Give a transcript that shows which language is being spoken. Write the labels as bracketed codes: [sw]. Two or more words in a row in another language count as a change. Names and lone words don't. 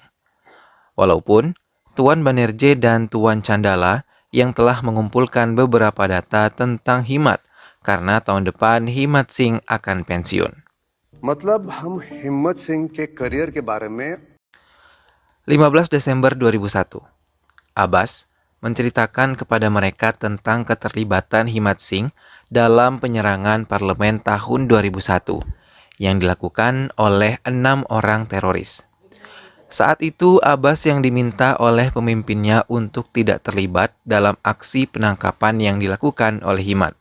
[id] Walaupun Tuan Banerjee dan Tuan Chandala yang telah mengumpulkan beberapa data tentang Himat karena tahun depan Himat Singh akan pensiun. [hi] मतलब हम हिम्मत सिंह के करियर के बारे में [id] 15 Desember 2001, Abbas menceritakan kepada mereka tentang keterlibatan Himat Singh dalam penyerangan parlemen tahun 2001 yang dilakukan oleh 6 orang teroris. Saat itu, Abbas yang diminta oleh pemimpinnya untuk tidak terlibat dalam aksi penangkapan yang dilakukan oleh Himat.